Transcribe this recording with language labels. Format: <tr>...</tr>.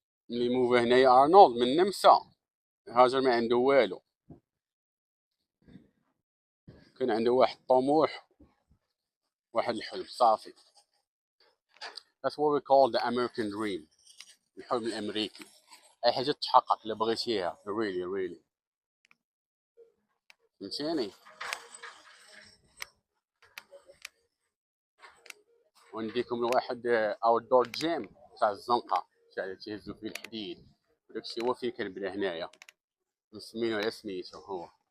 <ar>ملي موفا هنايا ارنولد من النمسا، هاجر ما عنده والو، كان عنده واحد الطموح، واحد الحلم صافي.</ar> <en>That's what we call the American dream.</en> <ar>الحلم الامريكي، اي حاجه تتحقق اللي بغيتيها</ar> <en>really.</en> <ar>فهمتيني. ونديكم لواحد اوت دور جيم تاع الزنقه تاع تيهزو فيه الحديد، وداكشي هو فين كان بدا هنايا، مسمينو على سميتو هو.</ar>